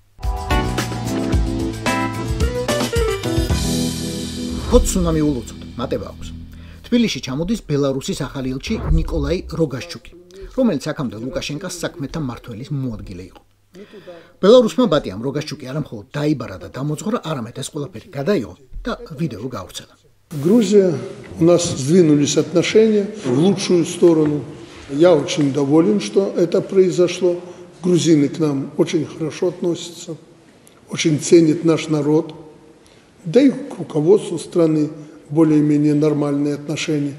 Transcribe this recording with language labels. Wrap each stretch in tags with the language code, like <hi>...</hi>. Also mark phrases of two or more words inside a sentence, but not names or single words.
<ka>კოდს უნდა მიულოცოთ, მატება აქვს. თბილისში ჩამოდის ბელარუსის ახალი ელჩი ნიკოლაი როგაშჩუკი, რომელიც აქამდე ლუკაშენკას საქმეთა მმართველის მოადგილე იყო. ბელარუსმა ბატიამ როგაშჩუკი არამხოლოდ დაიბარა და დამოძღვრა, არამედ ეს ყველაფერი გადაიღო და ვიდეო გაავრცელა.</ka> <ru>Грузия, у нас сдвинулись отношения в лучшую сторону. Я очень доволен, что это произошло. Грузины к нам очень хорошо относятся, очень ценят наш народ. Да и к руководству страны более-менее нормальные отношения.</ru>